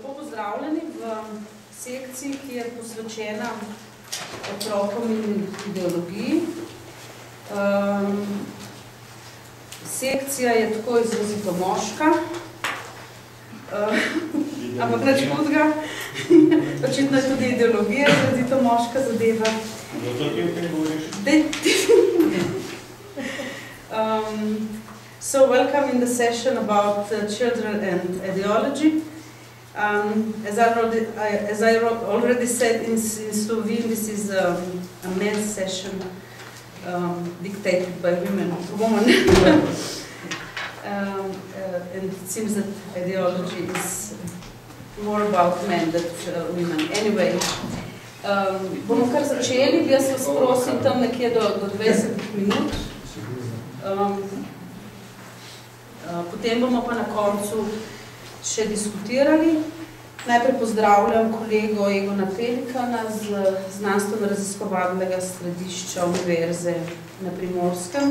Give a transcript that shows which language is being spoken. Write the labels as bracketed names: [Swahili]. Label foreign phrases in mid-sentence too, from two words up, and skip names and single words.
[Slovenian] pozdravljeni v sekciji, ki je posvečena otrokom in ideologiji. Sekcija je tako izrazito moška, ampak nič hudega. Očitno je tudi ideologija izrazito moška zadeva. [English] So welcome in the session about children and ideology. As I already said in Slovene, this is a men's session dictated by women. And it seems that ideology is more about men than women. Anyway, [Slovenian] bomo kar začeli, jaz vas prosim tam nekje do 20 minut. Potem bomo pa na koncu še diskutirali. Najprej pozdravljam kolego Egona Pelikana z znanstveno-raziskovalnega središča Univerze na Primorskem.